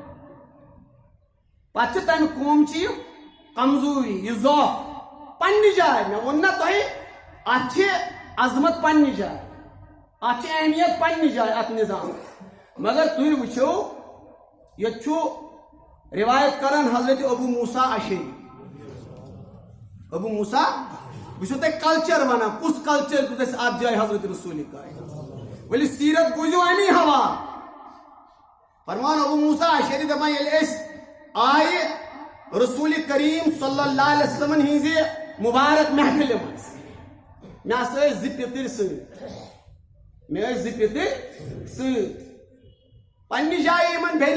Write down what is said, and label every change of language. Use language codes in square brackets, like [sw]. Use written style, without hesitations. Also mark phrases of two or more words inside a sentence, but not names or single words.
[ks] پتہٕ چھِ تمہِ قومچہِ کمزوٗری یہِ ضعف پننہِ جایہِ مےٚ ووٚن نہ تۄہہِ اتھ چھِ عظمت پننہِ جایہِ اتھ چھِ اہمیت پننہِ جایہِ اتھ نظام مگر تُہۍ وٕچھِو ییٚتہِ چھُ روایت کران حضرت ابو موسیٰ اشعری ابو موسیٰ بہٕ چھُسو تۄہہِ کلچر ونان کُس کلچر دیُت اَسہِ اتھ جایہِ حضرت رسول کائنات ؤلِو سیٖرت بوٗزِو امی حوالہٕ فرمان ابو موسیٰ اشعری دپان ییٚلہِ أسۍ آیہِ رسول کریم صلی [ar] اللہ علیہ وسلمن [ks] ہِنٛزِ مبارک محفلہِ منٛز مےٚ ہسا ٲسۍ 2 پِتٕرۍ سۭتۍ مےٚ ٲسۍ 2 پِتٕرۍ سۭتۍ پننہِ جایہِ یِمن بیٚیہِ